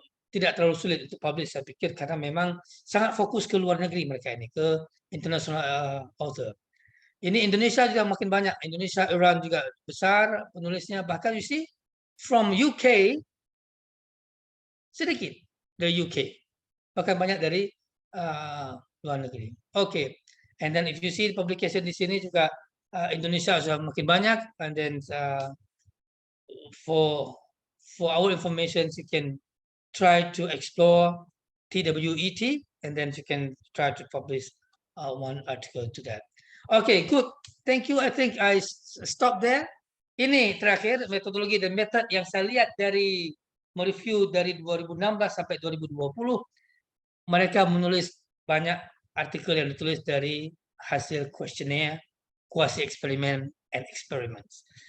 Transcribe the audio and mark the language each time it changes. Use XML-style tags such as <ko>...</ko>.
<id>Tidak terlalu sulit untuk publish, saya pikir, karena memang sangat fokus ke luar negeri mereka ini, ke international author. Ini Indonesia juga makin banyak. Indonesia, Iran juga besar penulisnya. Bahkan</id> <en>you see from UK</en> <id>sedikit dari UK, bahkan banyak dari luar negeri.</id> <en>Okay, and then if you see publication</en> <id>di sini juga Indonesia sudah makin banyak,</id> <en>and then for our information you can try to explore TWET, and then you can try to publish one article to that. Okay, good. Thank you. I think I stop there.</en> <id>Ini terakhir metodologi dan method yang saya lihat dari mereview dari 2016 sampai 2020. Mereka menulis banyak artikel yang ditulis dari hasil kuesioner, quasi eksperimen,</id> <en>and experiments.</en>